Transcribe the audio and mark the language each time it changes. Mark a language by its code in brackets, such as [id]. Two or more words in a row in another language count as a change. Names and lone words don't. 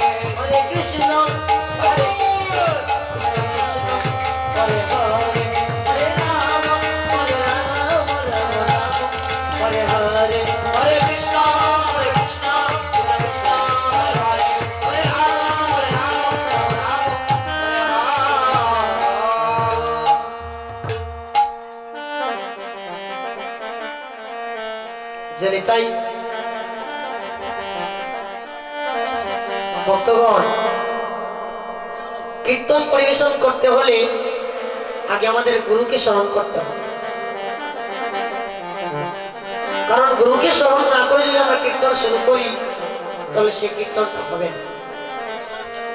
[sa] হরে কৃষ্ণ হরে হরে হরে হরে রাম হরে হরে হরে কৃষ্ণ কৃষ্ণ হরে হরে হরে রাম রাম হরে [bn] জানি তাই ভক্তগণ কীর্তন পরিবেশন করতে হলে আগে আমাদের গুরুকে স্মরণ করতে হবে, কারণ গুরুকে স্মরণ না করে যদি আমরা কীর্তন শুরু করি তাহলে সে কীর্তনটা হবে না।